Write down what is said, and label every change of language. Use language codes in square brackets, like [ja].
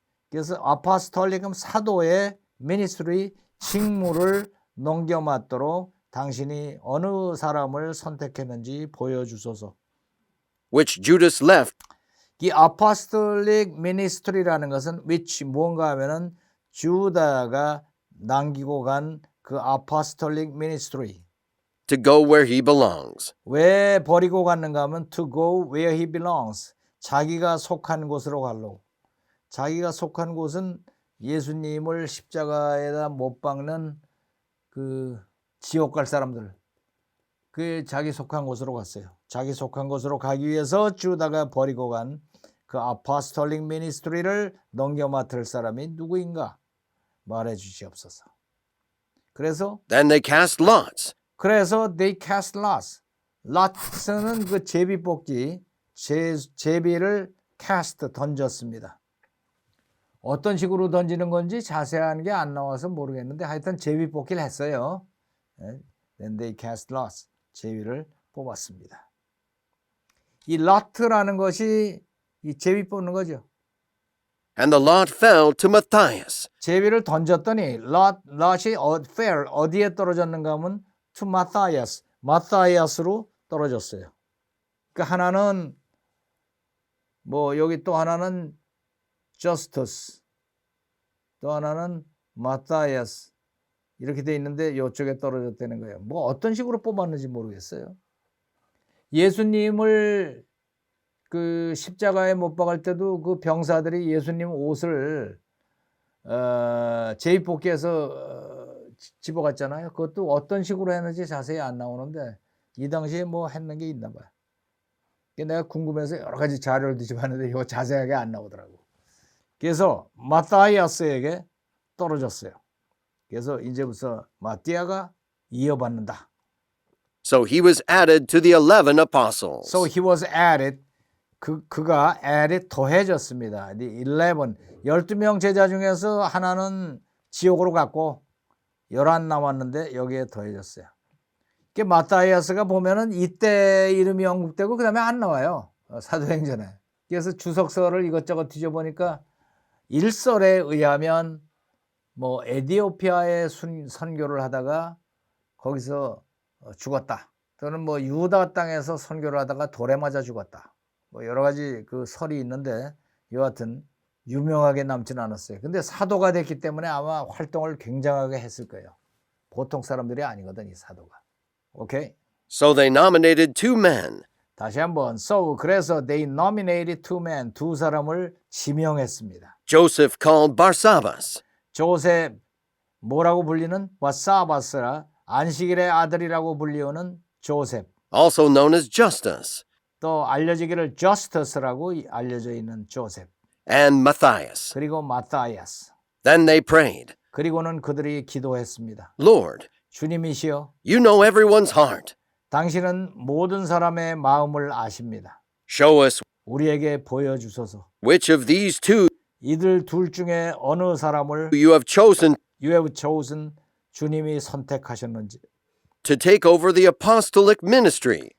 [ko] 그래서 apostolic은 사도의 ministry 직무를 넘겨맡도록 당신이 어느 사람을 선택했는지 보여주소서. [en] Which Judas left [ko] 이 apostolic ministry라는 것은 which 뭔가 하면은 주다가 남기고 간 그 apostolic ministry. [en] to go where he belongs. [ko] 왜 버리고 갔는가 하면 [en] to go where he belongs. [ko] 자기가 속한 곳으로 가려고. 자기가 속한 곳은 예수님을 십자가에다 못 박는 그 지옥 갈 사람들. 그 자기 속한 곳으로 갔어요. 자기 속한 곳으로 가기 위해서 주다가 버리고 간 그 apostolic ministry를 넘겨 맡을 사람이 누구인가 말해 주시옵소서. 그래서 [en] Then they cast lots. they cast lots. [ko] lots는 그 제비 뽑기, 제비를 cast 던졌습니다. 어떤 식으로 던지는 건지 자세한 게 안 나와서 모르겠는데 하여튼 제비 뽑기를 했어요. [en] Then they cast lots. [ko] 제비를 뽑았습니다. 이 lot라는 것이 이 제비 뽑는 거죠. [en] And the lot fell to Matthias. [ko] 제비를 던졌더니 lot이 fell 어디에 떨어졌는가 하면 [en] to Matthias. [ko] 마타이아스로 떨어졌어요. 그 하나는 뭐 여기 또 하나는 Justus, 또 하나는 Matthias 이렇게 돼 있는데 이쪽에 떨어졌다는 거예요. 뭐 어떤 식으로 뽑았는지 모르겠어요. 예수님을 그 십자가에 못 박을 때도 그 병사들이 예수님 옷을 제비뽑기해서 집어갔잖아요. 그것도 어떤 식으로 했는지 자세히 안 나오는데 이 당시에 뭐 했는 게 있나 봐요. 내가 궁금해서 여러 가지 자료를 뒤집었는데 이거 자세하게 안 나오더라고. 그래서 마타이아스에게 떨어졌어요. 그래서 이제부터 마띠아가 이어받는다. [en] So he was added to the 11 apostles. So he was added. [ko] 그가 added 더해졌습니다. 12명 제자 중에서 하나는 지옥으로 갔고 11 남았는데 여기에 더해졌어요. 그 마타이아스가 보면은 이때 이름이 언급되고 그다음에 안 나와요. 사도행전에. 그래서 주석서를 이것저것 뒤져보니까 일설에 의하면 뭐 에디오피아에 선교를 하다가 거기서 죽었다. 또는 뭐 유다 땅에서 선교를 하다가 돌에 맞아 죽었다. 뭐 여러 가지 그 설이 있는데 여하튼 유명하게 남지는 않았어요. 근데 사도가 됐기 때문에 아마 활동을 굉장하게 했을 거예요. 보통 사람들이 아니거든 이 사도가. [en] 오케이? So they nominated 2 men, [ko] 다시 한번. [en] So 그래서 they nominated 2 men. [ko] 두 사람을 지명했습니다. [en] Joseph called Barsabbas, [ko] 조셉 뭐라고 불리는 바사바스라 안식일의 아들이라고 불리우는 조셉. [en] also known as Justus, [ko] 또 알려지기를 Justus라고 알려져 있는 조셉. [en] and Matthias. [ko] 그리고 마타이아스. [en] Then they prayed, [ko] 그리고는 그들이 기도했습니다. [en] Lord, [ko] 주님이시여, [en] you know everyone's heart. [ko] 당신은 모든 사람의 마음을 아십니다. [en] Show us [ko] 우리에게 보여주소서. [en] which of these two [ko] 이들 둘 중에 어느 사람을 [en] you have chosen You have chosen [ko] 주님이 선택하셨는지 [en] to take over the apostolic ministry.